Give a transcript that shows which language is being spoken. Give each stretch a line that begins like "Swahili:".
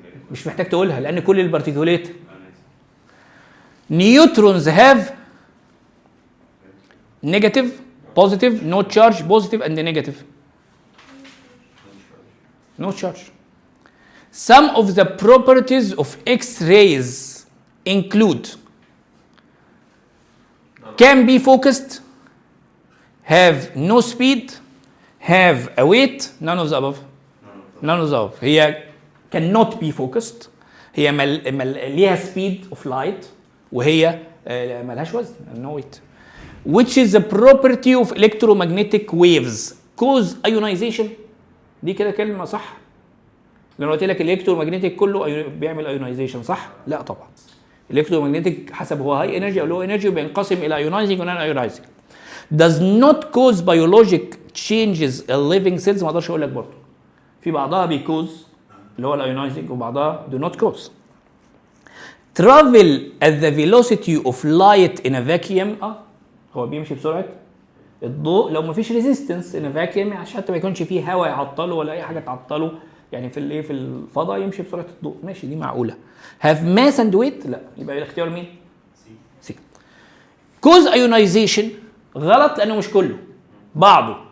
Arabic: مش محتاج تقولها لان كل
English: البارتيكولات neutrons have negative, positive, no charge, positive and negative. No charge. Some of the properties of X-rays include can be focused, have no speed, have a weight, none of the above. None of the above. هي cannot be focused.
Arabic: هي ليها
English: speed of light
Arabic: وهي ملهاش وزن no weight.
English: Which is the property of electromagnetic waves cause ionization.
Arabic: دي كده كلمه صح؟ لو قلت لك الالكترومagnetic كله بيعمل ionization صح؟ لا طبعا. الالكترومagnetic حسب هو هاي انرجي او لو انرجي بينقسم الى ionizing ونون ionizing.
English: does not cause biologic changes in living cells.
Arabic: ما اقدرش اقول لك برضه. في بعضها بيكوز اللي هو الايونايزنج وبعضها
English: do not cause. travel at the velocity of light in a vacuum.
Arabic: هو بيمشي بسرعه الضوء لو ما فيش ريزيستنس ان فاكيوم عشان حتى ما يكونش فيه هواء يعطله ولا اي حاجه تعطله. يعني في الايه في الفضاء يمشي بسرعه الضوء ماشي دي معقوله. هاف ماس اند ويت لا يبقى الاختيار مين؟ سي. كوز ايونايزيشن غلط لانه مش كله بعضه.